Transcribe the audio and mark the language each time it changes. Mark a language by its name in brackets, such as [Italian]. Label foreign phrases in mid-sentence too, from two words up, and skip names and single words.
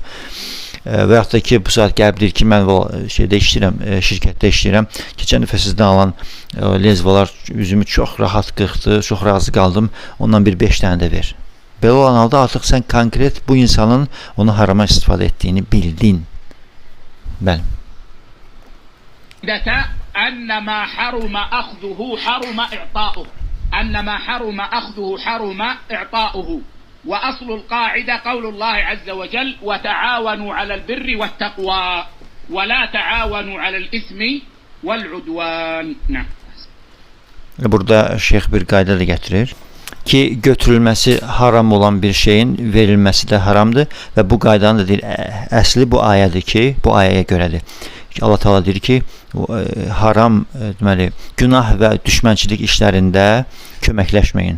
[Azerbaijani] Və yaxud da ki, bu saat gəlib deyir ki, mən şeydə işləyirəm, şirkətdə işləyirəm, keçən dəfə sizdən alan lezvalar üzümü çox rahat qırxdı, çox razı qaldım, ondan bir 5 dənə də ver. Belə olan halda artıq sən konkret bu insanın onu harama istifadə etdiyini bildin. Bəli. [Arabic] أن ما حرم أخذه حرم إعطاؤه، أن ما حرم أخذه حرم إعطاؤه، وأصل القاعدة قول الله عز وجل وتعاونوا على البر والتقوى ولا تعاونوا على الإثم والعدوان. نعم. [Azerbaijani] Burada şeyh bir qayda da gətirir ki, götürülməsi haram olan bir şeyin verilməsi də haramdır və bu qaydanın da deyir, əsli bu ayədir ki, bu ayəyə görədir. Allah Teala deyir ki, haram, deməli, günah və düşmənçilik işlərində köməkləşməyin.